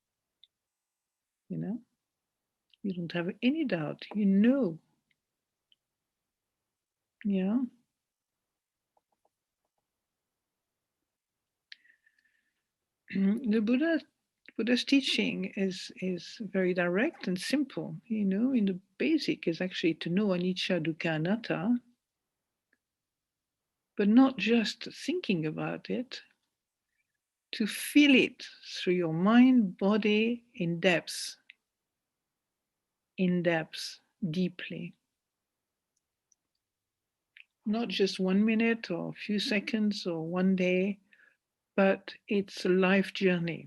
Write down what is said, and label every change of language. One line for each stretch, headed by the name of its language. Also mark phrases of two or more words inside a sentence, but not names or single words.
English: You don't have any doubt, Yeah. The Buddha's teaching is very direct and simple. In the basic is actually to know
Pali: anicca, dukkha, anatta,
English: but not just thinking about it, to feel it through your mind, body, in depth, deeply. Not just 1 minute or a few seconds or one day, but it's a life journey.